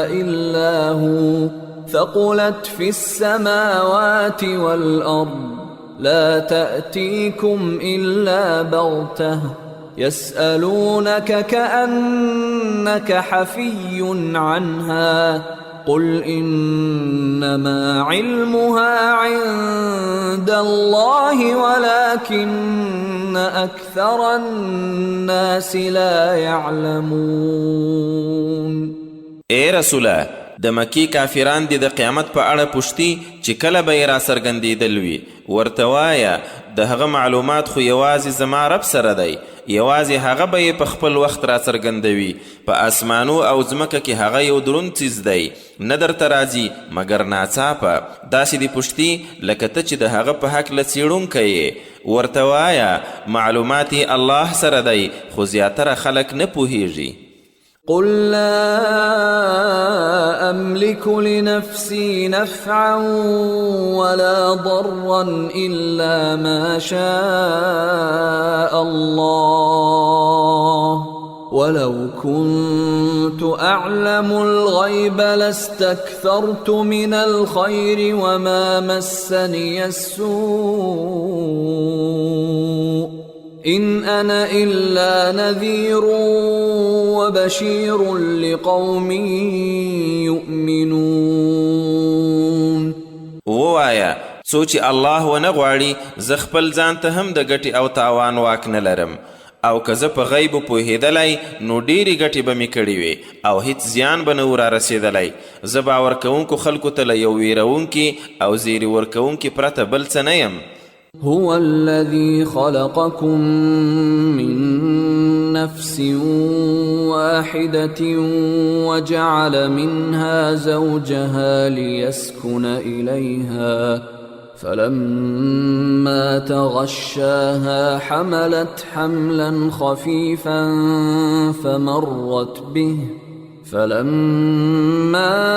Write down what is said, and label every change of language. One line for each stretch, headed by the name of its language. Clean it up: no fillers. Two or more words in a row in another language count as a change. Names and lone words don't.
Arabic: إلا هو ثقلت في السماوات والأرض لا تأتيكم إلا بغتة يسألونك كأنك حفي عنها قل إنما علمها عند الله ولكن أكثر الناس لا يعلمون.
Pashto: اے رسوله د مکی کافران دي د قیامت په اړه پوښتي چې کله به یې را څرګندېدل وي. ورته وایه د هغه معلومات خو یوازې زما رب سره دی، یوازې هغه به یې په خپل وخت را څرګندوي. په اسمانو او ځمکه کې هغه یو دروند څیز دی، نه درته راځي مګر ناڅاپه. داسې دې پوښتي لکه ته چې د هغه په هکله څېړونکی یې. ورته وایه معلومات یې الله سره دی، خو زیاتره خلک نه پوهیږي.
Arabic: قل لا أملك لنفسي نفعا ولا ضرا إلا ما شاء الله ولو كنت أعلم الغيب لاستكثرت من الخير وما مسني السوء إن أنا إلا نذير وبشير لقوم يؤمنون.
Pashto: ووایا څو چې الله ونه غواړي زه خپل ځان ته هم د ګټې او تاوان واک نه لرم، او که زه په غیبو پوهېدلی نو ډېرې ګټې به مې کړې وې او هیڅ زیان به نه و رارسېدلی. زه باور کوونکو خلکو ته له یو ویرونکي او زیري ورکوونکي پرته بل څه نه یم.
Arabic: هو الذي خلقكم من نفس واحدة وجعل منها زوجها ليسكن إليها فلما تغشاها حملت حملا خفيفا فمرت به فلما